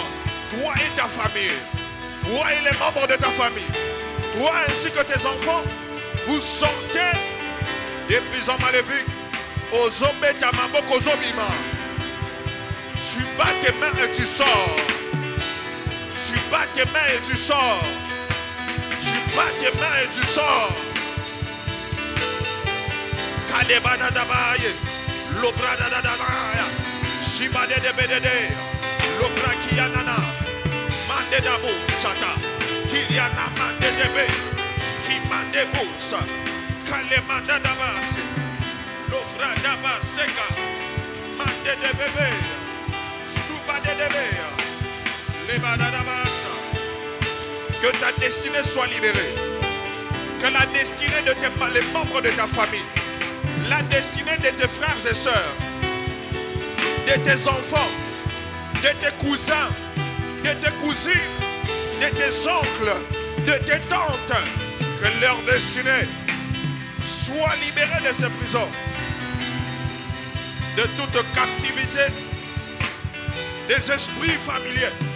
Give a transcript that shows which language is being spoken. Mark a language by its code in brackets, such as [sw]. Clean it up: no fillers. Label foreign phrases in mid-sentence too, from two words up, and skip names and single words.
[fr] Toi et ta famille, toi et les membres de ta famille, toi ainsi que tes enfants, vous sortez des prisons maléfiques. Tu bats tes mains et tu sors. Tu bats tes mains et tu sors. Tu bats tes mains et tu sors. Kalebadadabaye, Lobradadadabaya, Shibadedebedede, Lobrakianana, Mandedabu Sata, Kiliana Mandedebe, Kimandebusa, Kalemandadabasi, Lobradabaseka, Mandedebebe, Subadedebe, Lebadadabasa. Que ta destinée soit libérée. Que la destinée de les membres de ta famille, la destinée de tes frères et sœurs, de tes enfants, de tes cousins, de tes cousines, de tes oncles, de tes tantes, que leur destinée soit libérée de ces prisons, de toute captivité des esprits familiers.